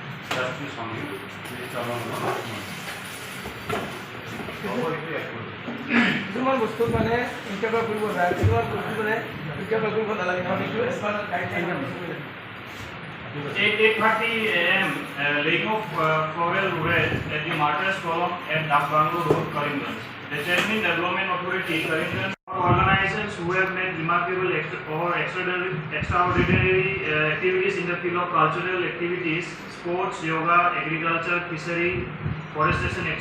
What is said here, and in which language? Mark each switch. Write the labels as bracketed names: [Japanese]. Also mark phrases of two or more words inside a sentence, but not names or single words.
[Bangla] যাত্রীর সঙ্গে [Assamese] কিছুমান বস্তু মানে ইণ্টাৰভিউ কৰিব যায়, কিছুমান বস্তু মানে ইণ্টাৰভিউ কৰিব নালাগে, মানে এইটো [English] as per guideline. 8:30 AM, laying of floral road at the Martyrs Column at Dakbanglo Road, Karimganj. The Chairman Development Authority, Karimganj, organizations who have made remarkable extraordinary activities in the field of cultural activities, sports, yoga, agriculture, fishery, forestation, etc.